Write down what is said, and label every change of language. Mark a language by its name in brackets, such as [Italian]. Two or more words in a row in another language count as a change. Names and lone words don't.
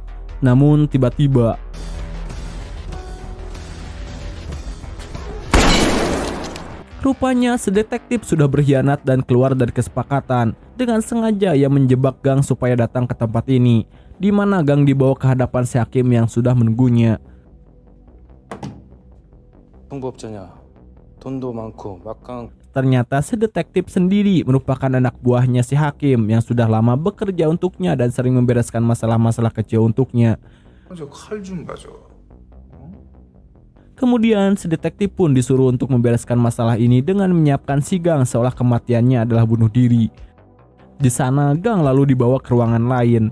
[Indonesian] Namun tiba-tiba rupanya sedetektif sudah berkhianat dan keluar dari kesepakatan. Dengan sengaja ia menjebak Gang supaya datang ke tempat ini, di mana Gang dibawa ke hadapan si hakim yang sudah menunggunya. [Korean] 통보업자냐? 돈도 많고 막강. [Indonesian] Ternyata si detektif sendiri merupakan anak buahnya si hakim yang sudah lama bekerja untuknya dan sering membereskan masalah-masalah kecil untuknya. [Korean] 칼 좀 가져. [Indonesian] Kemudian si detektif pun disuruh untuk membereskan masalah ini dengan menyiapkan si Gang seolah kematiannya adalah bunuh diri. Di sana Gang lalu dibawa ke ruangan lain.